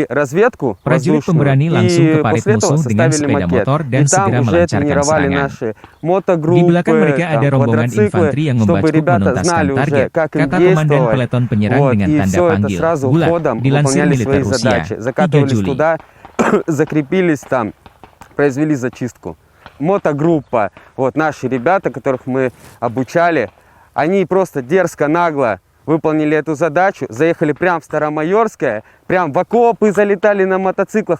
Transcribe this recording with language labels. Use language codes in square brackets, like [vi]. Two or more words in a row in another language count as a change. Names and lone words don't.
[id] Prajurit pemberani langsung ke parit musuh dengan sepeda motor dan segera melancarkan serangan. Di belakang mereka ada rombongan infanteri yang membaca menuntaskan target, kata komandan peleton penyerang dengan tanda panggil. Bulat, dilansir militer Rusia, 3 Juli. [ru] Закрепились там, произвели зачистку. Мотогруппа, вот наши ребята, которых мы обучали, они просто дерзко, нагло выполнили эту задачу, заехали прямо в Старомайорское, прям в окопы залетали на мотоциклах.